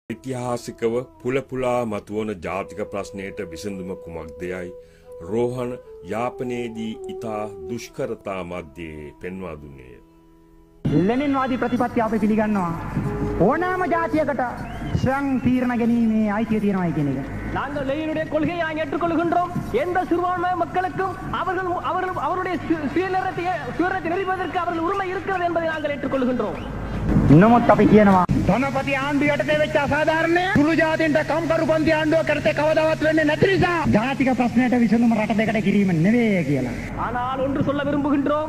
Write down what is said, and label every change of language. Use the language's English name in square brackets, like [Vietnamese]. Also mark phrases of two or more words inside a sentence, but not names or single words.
[Sinhala] ඓතිහාසිකව පුලපුලා මතුවන ජාතික ප්‍රශ්නයට විසඳුම කුමක්දයයි රෝහණ යාපනයේදී ඉතා දුෂ්කරතා මැද්දේ පෙන්වා දුන්නේය. ලෙනින්වාදී ප්‍රතිපත්තිය අපි පිළිගන්නවා. ඕනෑම ජාතියකට ස්වයං தீர்ණ ගැනීමේ අයිතිය තියෙනවායි කියන එක. [Tamil] நாங்கள் லெனினுடைய கொள்கையை நாங்கள் ஏற்றுக்கொள்கின்றோம். எந்த சிறுபான்மை மக்களுக்கும் அவருடைய சுயநலத்தை நிறைவேற்றுவதற்கு அவர்கள் உரிமை இருக்கிறது என்பதை நாங்கள் ஏற்றுக்கொள்கின்றோம். [Sinhala] නමුත් අපි කියනවා ධනපති ආණ්ඩුව යටතේ වෙච්ච අසාධාරණය සුළු ජාතින්ට කම්කරු පන්ති ආණ්ඩුව කරතේ කවදාවත් වෙන්නේ නැති නිසා ජාතික ප්‍රශ්නයට විසඳුම රට දෙකට කිරීම නෙවෙයි කියලා. [Tamil] ஆனால் ஒன்று சொல்ல விரும்புகின்றோம்.